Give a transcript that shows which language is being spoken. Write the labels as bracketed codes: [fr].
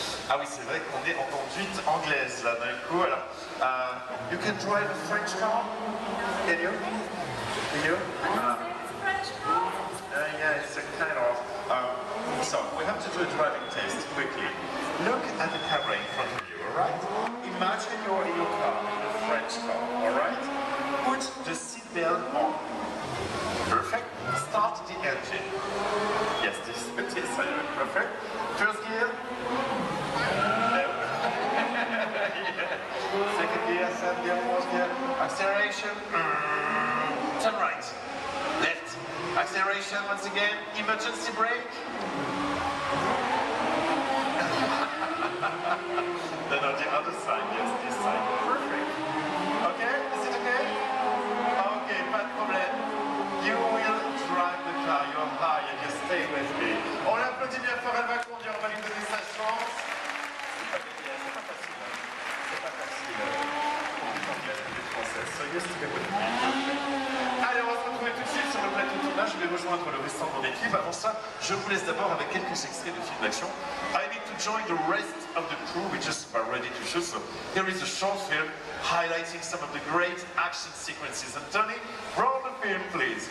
[fr] Ah oui, c'est vrai qu'on est en conduite anglaise là d'un coup. [en] Alors, you can drive a French car? Can you? Can you? It's a French car. Yeah, it's a kind of. So we have to do a driving test quickly. Look at the camera in front of you, alright? Imagine you're in your car, in a French car, alright? Put the seatbelt on. Perfect. Start the engine. Yes, this is the test. Perfect. First gear. No. Yeah. Second gear, third gear, fourth gear. Acceleration. Turn right. Left. Acceleration once again. Emergency brake. No, the other side. Yes, this side. Perfect. Okay, is it okay? Okay, [fr] pas de problème. [en] You will drive the car. You're high and you stay with me. [fr] On l'applaudit bien fort, elle va conduire, on va lui donner sa chance. C'est pas facile. C'est pas facile. Conduite anglaise, conduite française. [en] So yes, to be with me. [fr] Allez, on va se retrouver tout de suite sur le plateau de tournage. Je vais rejoindre le restant de mon équipe. Avant ça, je vous laisse d'abord avec quelques extraits de films d'action. [en] I need to join the rest of the crew. We just are ready to shoot. So here is a short film highlighting some of the great action sequences. And Tony, roll the film, please.